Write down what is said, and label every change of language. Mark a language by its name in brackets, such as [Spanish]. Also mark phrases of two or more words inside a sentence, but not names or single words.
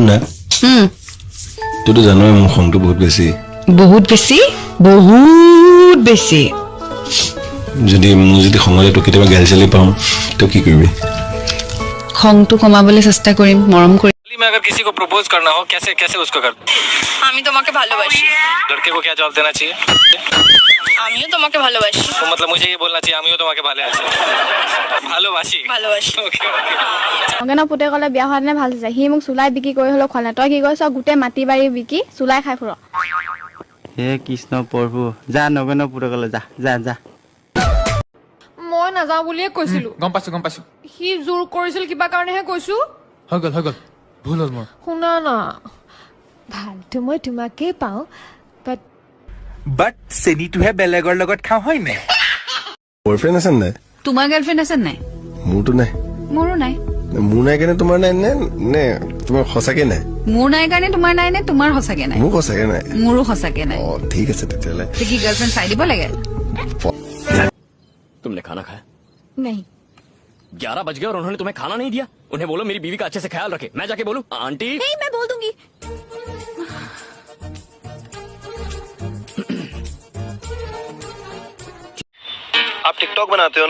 [Assamese] না তুইতো জানোই মোৰ খংটো বহুত বেছি বহুত বেছি বহুত বেছি যদি মোৰ যদি খঙতে তো কেতিয়াবা গালি চালি পাওঁ তো কি কৰিবি খংটো কমাবলৈ চেষ্টা কৰিম মৰম কৰিম [Hindi] मैं अगर किसी को प्रपोज करना हो कैसे कैसे उसको कर [Bangla] আমি তোমাকে ভালোবাসি [Hindi] लड़के को क्या जवाब देना चाहिए [Bangla] আমিও তোমাকে ভালোবাসি [Hindi] तो मतलब मुझे ये बोलना चाहिए आमियो तुम्हें [Bangla] ভালোবাসি ভালোবাসি ভালোবাসি [English] okay okay [Assamese] অংগনা পুতে ক'লে বিয়া হোৱা দিনে ভাল হৈছে সি মোক চুলাই বিক্ৰী কৰি হ'লেও খোৱা নাই তই কি কৰিছ গোটেই মাটি বাৰী বিকি চুলাই খাই ফুৰ হে কৃষ্ণ প্ৰভু যা নগেন পুতে ক'লে যা যা যা মই নাযাওঁ বুলিয়ে কৈছিলো গম পাইছো সি জোৰ কৰিছিল কিবা কাৰণেহে কৈছো হৈ গল ভুল হ'ল মোৰ শুনা না ভালটো মই তোমাকেই পাওঁ বাট চেনিটোহে বেলেগৰ লগত খাওঁ হয় নাই বয়ফ্ৰেণ্ড আছে নাই তোমাৰ গাৰ্লফ্ৰেণ্ড আছে নাই মোৰতো নাই মোৰো নাই মোৰ নাই কাৰণে তোমাৰ নাই নে নে তোমাৰ সঁচাকে নাই মোৰ নাই কাৰণে তোমাৰ নাই নে তোমাৰ সঁচাকে নাই মোৰ সঁচাকে নাই মোৰো সঁচাকে নাই ঠিক আছে তেতিয়াহ'লে কি গাৰ্লফ্ৰেণ্ড চাই দিব লাগে [Hindi] तुमने खाना खाया नहीं 11 बज गए और उन्होंने तुम्हें खाना नहीं दिया उन्हें बोलो मेरी बीवी का अच्छे से ख्याल रखे मैं जाके बोलूं आंटी नहीं मैं बोल दूंगी आप टिकटॉक बनाते हो ना